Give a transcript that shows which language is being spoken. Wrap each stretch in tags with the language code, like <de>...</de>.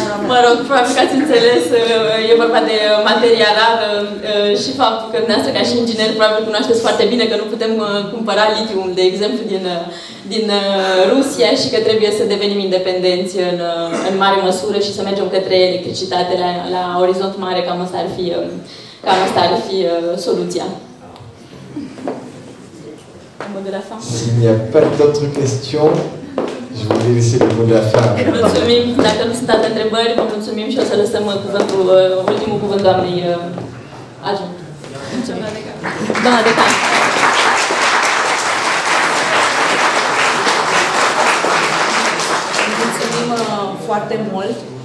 <ro>Mă rog, probabil că ați înțeles, e vorba de materia rară și faptul că dumneavoastră ca și inginer probabil cunoașteți foarte bine că nu putem cumpăra litium, de exemplu, din Rusia și că trebuie să devenim independenți în mare măsură și să mergem către electricitate la orizont mare, cam asta ar fi soluția.</ro> <fr>S'il n'y a pas d'autres questions, je voulais laisser le mot de la fin.</fr> <ro>Mulțumim, dacă nu sunt alte întrebări, vă mulțumim și o să lăsăm ultimul cuvânt doamnei adjunct. Mulțumim. Doamna decan. Mulțumim foarte mult.</ro>